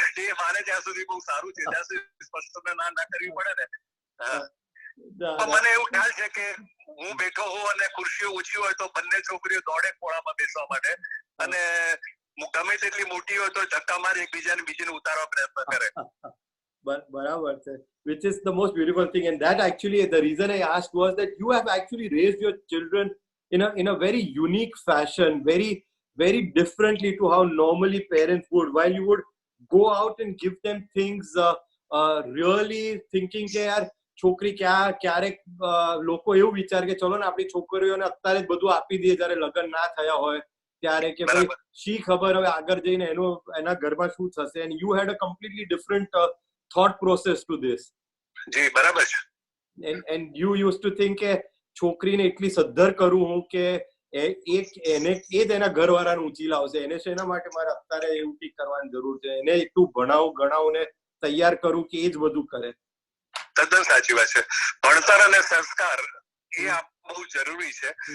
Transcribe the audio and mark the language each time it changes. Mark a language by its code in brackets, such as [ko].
[gu] એ માને ત્યાં સુધી બહુ સારું છે, ત્યાં સુધી સ્પષ્ટ ના કરવી પડે ને. મને એવું ખ્યાલ છે કે હું બેઠો હોઉં અને ખુરશીઓ ઓછી હોય તો બંને છોકરીઓ દોડે ખોળામાં બેસવા માટે, અને ગમે તેટલી મોટી હોય તો ધક્કા મારી એકબીજાને બીજીને ઉતારવા પ્રયત્ન કરે. બરાબર છે, [en] which is the most beautiful thing, and that actually the reason I asked was that you have actually raised your children in a very unique fashion, very differently to how normally parents would. While you would go out and give them things really thinking [gu] કે યાર છોકરી ક્યારેક લોકો એવું વિચાર કે ચલો ને આપણી છોકરીઓને અત્યારે જ બધું આપી દઈએ જયારે લગ્ન ના થયા હોય ત્યારે, કે ભાઈ શી ખબર હવે આગળ જઈને એના ઘરમાં શું થશે. [en] and you had a completely different thought process to this. [gu] જી બરાબર છે. [en] and you used to think [gu] કે છોકરીને એટલી સદ્ધર કરું હું કે એને એ જ એના ઘરવાળાને ઊંચી લાવશે, એને શેના માટે મારે અત્યારે એવું કંઈક કરવાની જરૂર છે, એને એટલું ભણાવું ગણાવું ને તૈયાર કરું કે એ જ બધું કરે. તદ્દન સાચી વાત છે. ભણતર અને સંસ્કાર એ બહુ જરૂરી છે.